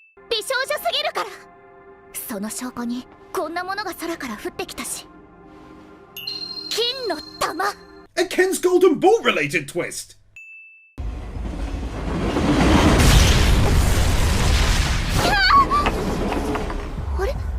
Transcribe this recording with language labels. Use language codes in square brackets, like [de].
[ja] 美少女すぎるから。その証拠にこんなものが空から降ってきたし。金の玉。 [en] A Ken's Golden Ball related twist. [ja] あれ